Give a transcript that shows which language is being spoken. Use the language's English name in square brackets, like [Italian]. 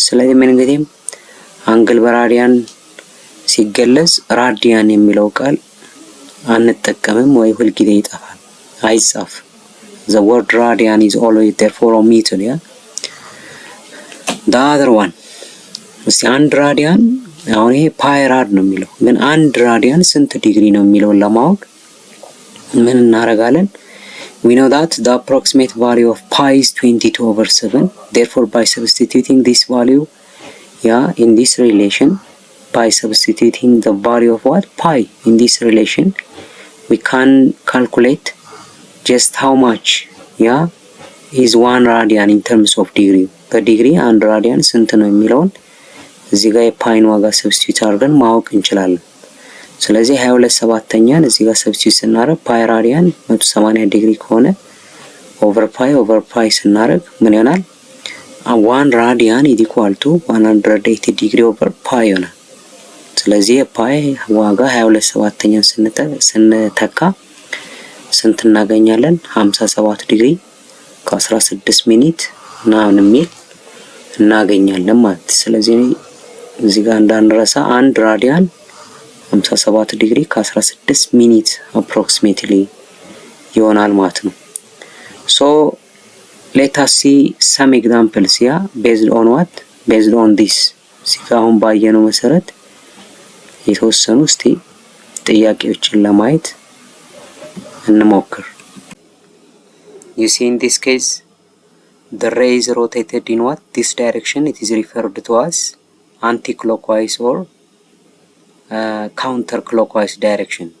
[Amharic] ስለዚህ ምን እንግዲህ አንግል በራዲያን ሲገለጽ ራዲያን የሚለው ቃል አንጠቀምም ወይ ሁልጊዜ ይጠፋል፣ አይጻፍ። [English] the word radian is always therefore omitted. the other one [Amharic] እስቲ አንድ ራዲያን አሁን ይሄ ፓይ ራድ ነው የሚለው ግን አንድ ራዲያን ስንት ዲግሪ ነው የሚለው ለማወቅ ምን እናደርጋለን? [English] We know that the approximate value of pi is 22/7. Therefore, by substituting this value, in this relation, by substituting the value of what? Pi in this relation, we can calculate just how much, is 1 radian in terms of degree. [Amharic] በዲግሪ 1 ራዲያን ስንት ነው የሚለውን እዚህ ጋር የፓይን ዋጋ ሰብስቲዩት አድርገን ማወቅ እንችላለን። ስለዚህ 22/7ኛን እዚህ ጋር ሰብስቲዩት ስናደርግ ፓይ ራዲያን 180 ዲግሪ ከሆነ ኦቨር ፓይ ስናደርግ ምን ይሆናል? 1 ራዲያን [English] is equal to [Amharic] 180 ዲግሪ ኦቨር ፓይ ይሆናል። ስለዚህ የፓይ ዋጋ 22/7ኛን ስንተካ ስንት እናገኛለን? 57 ዲግሪ ከ16 ሚኒት ምናምን የሚል እናገኛለን ማለት። ስለዚህ እዚህ ጋር እንዳንረሳ 1 ራዲያን 57 ዲግሪ ከ16 ሚኒት [English] approximately [Amharic] ይሆናል ማለት ነው። [English] So let us see some examples here based on what? Based on this. [Amharic] እዚህ ጋር አሁን ባየነው መሰረት የተወሰኑ እስቲ ጥያቄዎችን ለማየት እንሞክር። [English] You see, in this case, the ray is rotated in what? This direction. It is referred to as anti-clockwise or counter-clockwise direction.